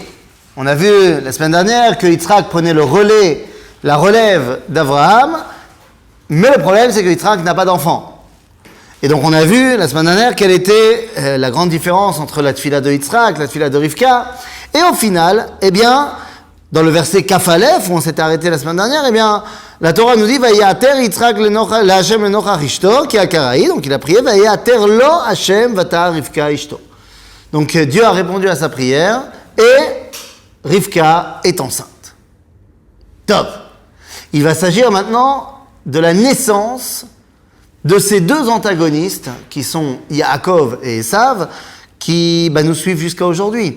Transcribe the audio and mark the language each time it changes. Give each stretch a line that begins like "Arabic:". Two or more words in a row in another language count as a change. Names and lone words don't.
French: On a vu la semaine dernière que Yitzhak prenait la relève d'Abraham, mais le problème c'est que Yitzhak n'a pas d'enfant. Et donc on a vu la semaine dernière quelle était la grande différence entre la tfila de Yitzhak, la tfila de Rivka, et au final, eh bien, dans le verset
Hebrew: כף אלף,
French: où on s'était arrêté la semaine dernière, eh bien, la Torah nous dit
Hebrew: ויעתר יצחק לה' לנכח אשתו כי עקרה,
French: donc il a prié
Hebrew: ויעתר לו ה' ותהר רבקה אשתו.
French: Donc Dieu a répondu à sa prière et Rivka est enceinte. Top. Il va s'agir maintenant de la naissance de ces deux antagonistes qui sont Yaakov et Esav qui nous suivent jusqu'à aujourd'hui.